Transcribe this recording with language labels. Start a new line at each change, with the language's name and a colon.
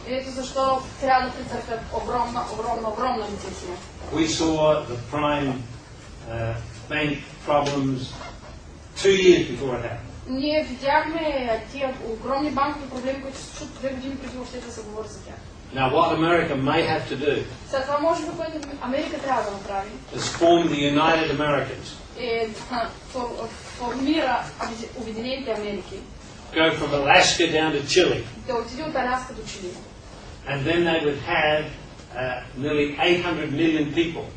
Bulgarian: Ето защо трябва да претърпят огромна рецесия.
English: We saw the prime bank problems 2 years before it happened.
Bulgarian: Ние видяхме тия огромни банкови проблеми, които се случват 2 години преди въобще да се говори за тях.
English: Now, what America may have to do
Bulgarian: Сега това може би, което Америка трябва да направи,
English: is form the United Americans.
Bulgarian: е да формира Обединените Америки.
English: Go from Alaska down to Chile.
Bulgarian: Да отиде от Аляска до Чили.
English: And then they would have nearly 800 million people.